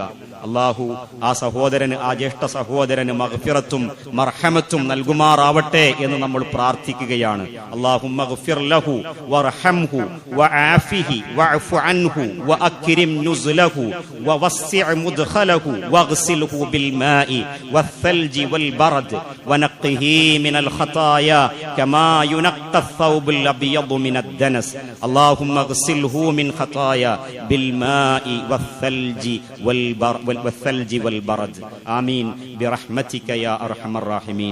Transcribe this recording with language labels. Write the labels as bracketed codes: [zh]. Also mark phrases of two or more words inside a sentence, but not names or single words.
[ml] അള്ളാഹു ആ സഹോദരന്, ആ ജ്യേഷ്ഠ സഹോദരന് മഗ്ഫിറത്തും മർഹമത്തും നൽകുമാറാവട്ടെ എന്ന് നമ്മൾ പ്രാർത്ഥിക്കുകയാണ്. [ar] اللهم اغفر له وارحمه وعافه واعف عنه وأكرم نزله ووسع مدخله واغسله بالماء والثلج والبرد ونقه من الخطايا كما ينقى الثوب الأبيض من الدنس اللهم اغسله من خطايا بالماء والثلج والبرد آمين برحمتك يا أرحم الراحمين.